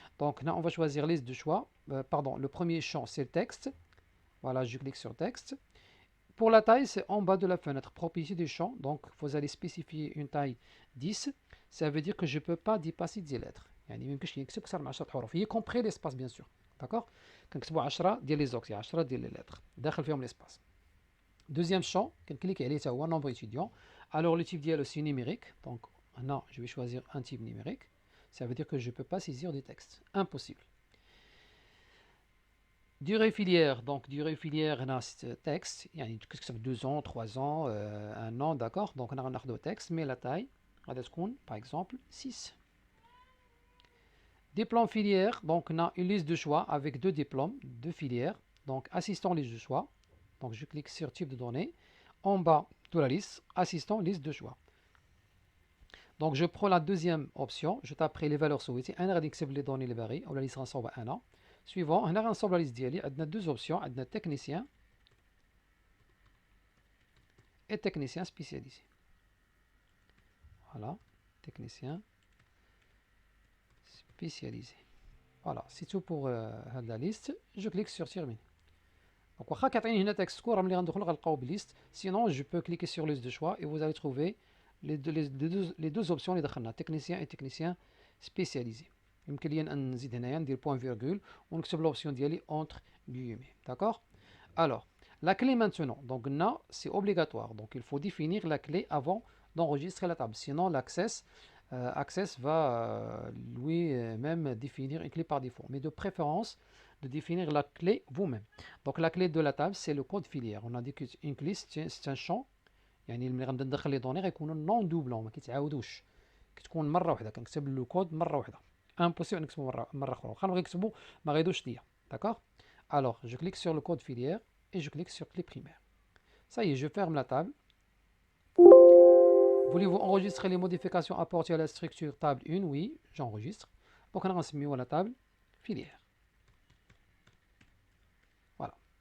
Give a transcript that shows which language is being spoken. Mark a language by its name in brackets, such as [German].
[French] Donc là on va choisir liste de choix, pardon, le premier champ c'est le texte, voilà, je clique sur texte. Pour la taille, c'est en bas de la fenêtre, propriété du champ, donc vous allez spécifier une taille 10, ça veut dire que je ne peux pas dépasser 10 lettres, [Arabic] يعني ما يمكنش نكتب أكثر من 10 حروف, [French] y compris l'espace bien sûr, d'accord. [Arabic] كنكتبوا 10 ديال لي زوكسي, 10 ديال لي lettres, داخل فيهم l'espace. [French] Deuxième champ, [Arabic] كنكليك عليه تا هو [French] nombre étudiant. Alors le type ديالو c'est numérique, donc non, je vais choisir un type numérique. Ça veut dire que je ne peux pas saisir du texte. Impossible. Durée filière. Donc, durée filière, on a ce texte. Il y a 2 ans, 3 ans, 1 an, d'accord. Donc, on a un de texte, mais la taille, par exemple, 6. Diplôme filière. Donc, on a une liste de choix avec 2 diplômes, 2 filières. Donc, assistant liste de choix. Donc, je clique sur type de données. En bas de la liste, assistant liste de choix. Donc je prends la deuxième option, je taperai les valeurs souhaitées, on va نكتب les données les barils, ou la liste rassemble à 1. Suivant, on a rassemble la liste ديالي, on a deux options, on a technicien et technicien spécialisé. Voilà, technicien spécialisé. Voilà, c'est tout pour la liste. Je clique sur terminer. [Arabic] Donc واخا كيعطيني هنا texte court, ملي غندخل غنلقاو بليست. [French] Sinon, je peux cliquer sur liste de choix et vous allez trouver les deux options [Arabic] اللي دخلنا, [French] technicien et technicien spécialisé. [Arabic] يمكن لي نزيد هنايا ندير point virgule ونكتب l'option ديالي [French] entre guillemets, d'accord. Alors la clé maintenant, donc là c'est obligatoire, donc il faut définir la clé avant d'enregistrer la table, sinon Access va lui-même définir une clé par défaut, mais de préférence de définir la clé vous-même. Donc la clé de la table c'est le code filière. On a dit qu'une clé c'est un champ, [Arabic] يعني ملي غنبدا ندخل لي دوني غيكونوا نون دوبلون, ما كيتعاودوش, كتكون مره واحده, كنكتب لو كود مره واحده, امبوسيبل نكتبو مره اخرى, واخا نبغي نكتبو ما غيدوش ليا, d'accord. [French] Alors je clique sur le code filière et je clique sur clé primaire. Ça y est, je ferme la table. Voulez-vous enregistrer les modifications apportées à la structure table 1? Oui, j'enregistre. Donc on a mis la table filière. Voilà.